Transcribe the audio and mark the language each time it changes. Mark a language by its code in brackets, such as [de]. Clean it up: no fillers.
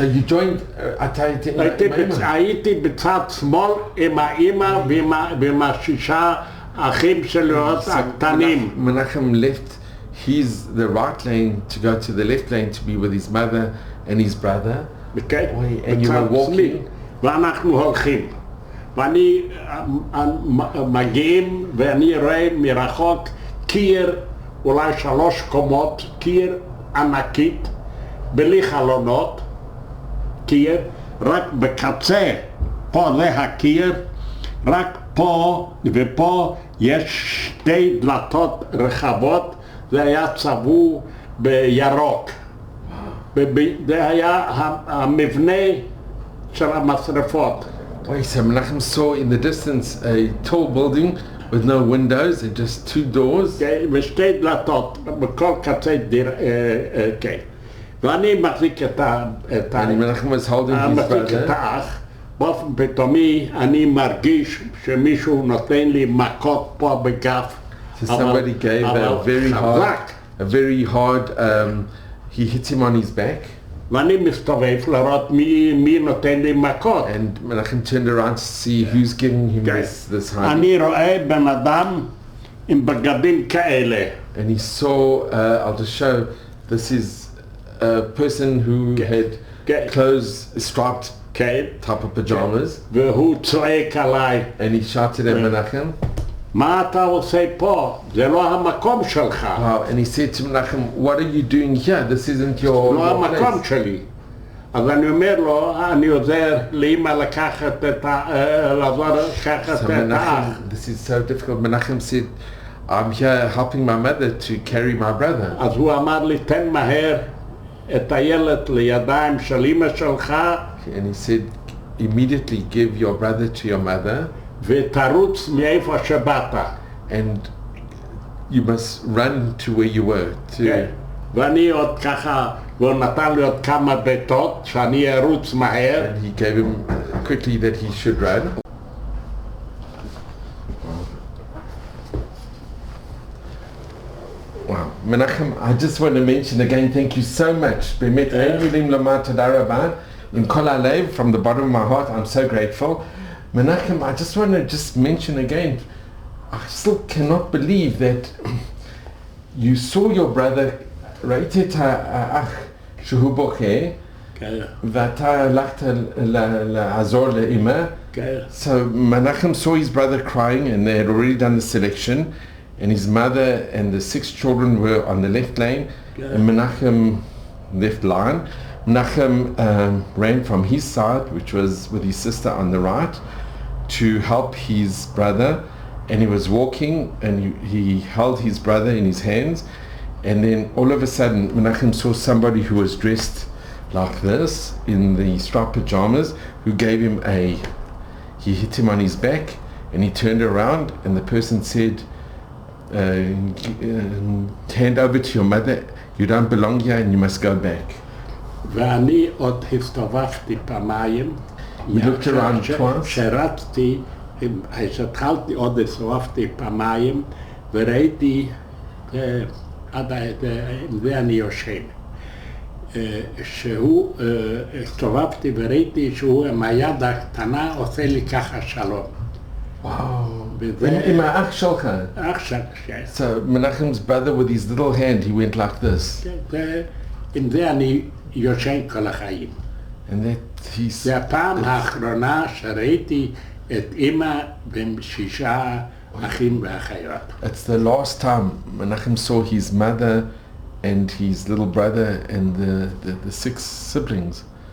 [en] So you joined, [he] אתה היית עם האמא? הייתי בצד שמאל עם האמא ועם 6 אחים שלו הקטנים. [en] Menachem left the right lane to go to the left lane to be with his mother and his brother. And you were walking. [he] ואנחנו הולכים. ואני מגיעים ואני רואה מרחוק קיר, אולי 3 קומות, קיר ענקית, בלי חלונות, קיר, רק בקצה, פה זה הקיר, רק פה ופה יש 2 דלתות רחבות, זה היה צבוע בירוק. זה היה המבנה של המשרפות. [en] So Menachem saw in the distance a tall building with no windows and just 2 doors. [he] ושתי דלתות בכל קצה כן. ואני מחזיק את [en] Menachem was holding his brother. [he] האח. באופן פתאומי אני מרגיש שמישהו נותן לי מכות פה בגף. [en] So somebody gave a very hard, he hit him on his back. [he] ואני מסתובב לראות מי נותן לי מכות. [en] And Menachem turned around to see who's giving him this hard. [he] אני רואה בן אדם עם בגדים כאלה. [en] And he saw, I'll just show, this is a person who had clothes, striped type of pajamas. [he] והוא צועק עליי. [en] And he shouted at Menachem. [he] מה אתה עושה פה? זה לא המקום שלך. [en] And he said to Menachem, what are you doing here? This isn't your [he] לא המקום שלי. אז אני אומר לו, אני עוזר לאמא לקחת את האח. [en] This is so difficult. Menachem said, I'm here helping my mother to carry my brother. [he] אז הוא אמר לי, תן מהר את הילד לידיים של אמא שלך. [en] And he said, immediately give your brother to your mother. [he] ותרוץ מאיפה שבאת. [en] And you must run to where you were. [he] ואני עוד ככה, והוא נתן לי עוד כמה ביתות שאני ארוץ מהר. [en] And he gave him quickly that he should run. Wow. Menachem, I just want to mention again, thank you so much. [he] באמת, אין מילים לומר תודה רבה. עם כל הלב, [en] from the bottom of my heart, I'm so grateful. Menachem, I just want to just mention again, I still cannot believe that you saw your brother, [he] ראית את האח שהוא בוכה, ואתה הלכת לעזור לאמא. [en] So Menachem saw his brother crying, and they had already done the selection, and his mother and the 6 children were on the left lane, and Menachem left line. Menachem ran from his side, which was with his sister on the right, to help his brother, and he was walking, and he held his brother in his hands, and then all of a sudden Menachem saw somebody who was dressed like this in the striped pajamas, who gave him he hit him on his back, and he turned around, and the person said, hand over to your mother, you don't belong here and you must go back. [he] ואני עוד הסתובבתי פעמיים. [en] We looked around twice. [he] שרצתי, התחלתי עוד הסתובבתי פעמיים, וראיתי, עד זה אני יושן, שהוא, הסתובבתי וראיתי שהוא עם היד הקטנה עושה לי ככה שלום. Wow. עם האח שלך. אח שלך, כן. [en] So Menachem's brother with his little hand, he went like this. [he] עם זה אני יושן כל החיים. [en] And that he's... [he] זה הפעם האחרונה שראיתי את אמא ו6 אחים ואחיות. [en] It's the last time Menachem saw his mother and his little brother and the 6 siblings.